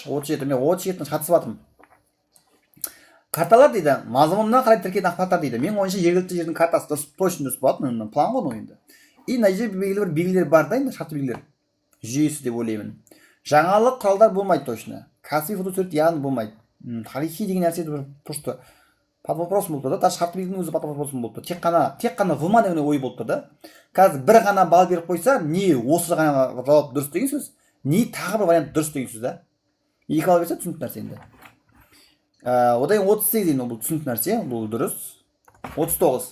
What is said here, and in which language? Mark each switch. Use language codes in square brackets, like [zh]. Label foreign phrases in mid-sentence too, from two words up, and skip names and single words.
[kk] 37, мен 37-ні қатысып жатырмын. Карталар дейді, мазмұнына қарай тіркелген ақпараттар дейді. Мен ойынша жергілікті жердің картасы точно дұрыс болады, план ғой ойында. И мына жерде белгілі бір белгілер бар да, енді шартты белгілер. Жүйесі деп ойлаймын. Жаңалық құралдар болмайды точно. Кәсіби фотосурет яғни болмайды. Тарихи деген нәрсе [ru] просто под вопросом [kk] болып тұр да. Даже шартты белгінің өзі [ru] под вопросом [kk] болып тұр. Тек қана ғылыма деген ой болып тұр да. Қазір бір ғана балл беріп қойса, не осы ғана жауап дұрыс деген сөз, не тағы бір вариант дұрыс деген сөз да. Екі балл берсе түсінікті нәрсе енді. Одан 38 дейін бұл түсінікті нәрсе, бұл дұрыс. 39.